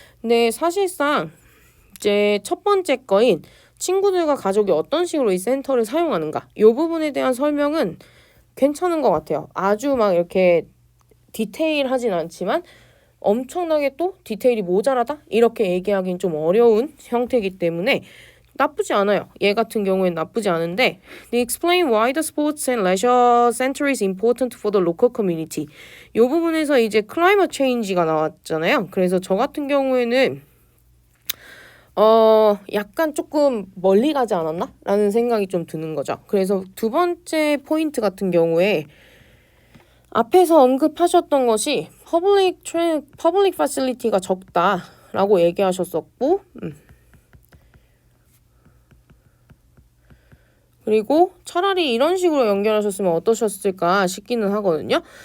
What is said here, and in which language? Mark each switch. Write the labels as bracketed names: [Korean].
[Korean] 근데 사실상 이제 첫 번째 거인 친구들과 가족이 어떤 식으로 이 센터를 사용하는가, 이 부분에 대한 설명은 괜찮은 것 같아요. 아주 막 이렇게 디테일하진 않지만 엄청나게 또 디테일이 모자라다? 이렇게 얘기하기는 좀 어려운 형태이기 때문에 나쁘지 않아요. 얘 같은 경우에는 나쁘지 않은데, [English] They explain why the sports and leisure center is important for the local community. [Korean] 이 부분에서 이제 climate change가 나왔잖아요. 그래서 저 같은 경우에는 약간 조금 멀리 가지 않았나? 라는 생각이 좀 드는 거죠. 그래서 두 번째 포인트 같은 경우에 앞에서 언급하셨던 것이 public facility가 적다라고 얘기하셨었고, 그리고 차라리 이런 식으로 연결하셨으면 어떠셨을까 싶기는 하거든요.